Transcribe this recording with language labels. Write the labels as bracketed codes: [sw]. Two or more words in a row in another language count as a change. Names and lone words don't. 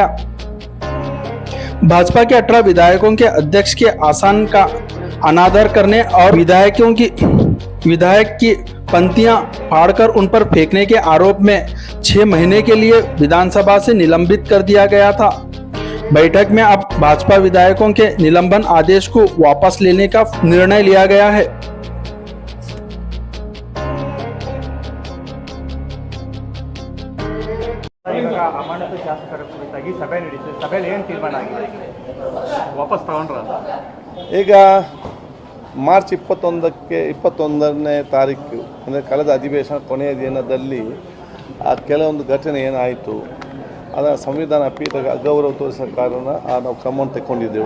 [hi] भाजपा के 18 विधायकों के अध्यक्ष के आसन का अनादर करने और विधायक की पंक्तियां फाड़कर उन पर फेंकने के आरोप में 6 महीने के लिए विधानसभा से निलंबित कर दिया गया था। बैठक में अब भाजपा विधायकों के निलंबन आदेश को वापस लेने का निर्णय लिया गया है। [kn] ಅಮಾನತು ಶಾಸಕರ ಕುರಿತಾಗಿ ಸಭೆ ನಡೆಯಿತು. ಸಭೆಯಲ್ಲಿ ಏನು ತೀರ್ಮಾನ ಆಗಿದೆ? ವಾಪಸ್ ತಗೊಂಡ್ರ? ಈಗ ಮಾರ್ಚ್ 21ನೇ ತಾರೀಕು ಅಂದರೆ ಕಳೆದ ಅಧಿವೇಶನ ಕೊನೆಯ ದಿನದಲ್ಲಿ ಕೆಲವೊಂದು ಘಟನೆ ಏನಾಯಿತು, ಅದರ ಸಂವಿಧಾನ ಪೀಠಕ್ಕೆ ಅಗೌರವ ತೋರಿಸಿದ ಕಾರಣ ನಾವು ಕ್ರಮವನ್ನು ತಗೊಂಡಿದ್ದೆವು.